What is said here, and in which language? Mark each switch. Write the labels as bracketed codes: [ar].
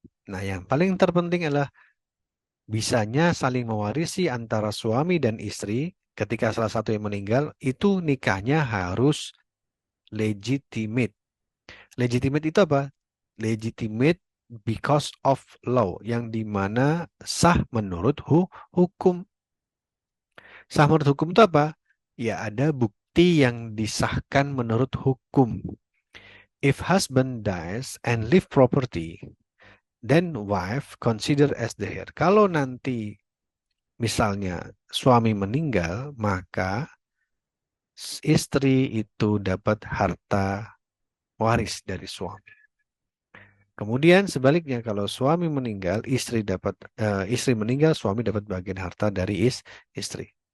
[id] Nah, yang paling terpenting adalah bisanya saling mewarisi antara suami dan istri ketika salah satu yang meninggal itu nikahnya harus legitimate. Legitimate itu apa? [en] Legitimate because of law, [id] yang dimana sah menurut hukum. Sah menurut hukum itu apa? Ya ada bukti yang disahkan menurut hukum. [en] If husband dies and leave property, then wife consider as the heir. [id] Kalau nanti misalnya suami meninggal, maka istri itu dapat harta waris dari suami. Kemudian sebaliknya kalau suami meninggal, istri meninggal, suami dapat bagian harta dari istri.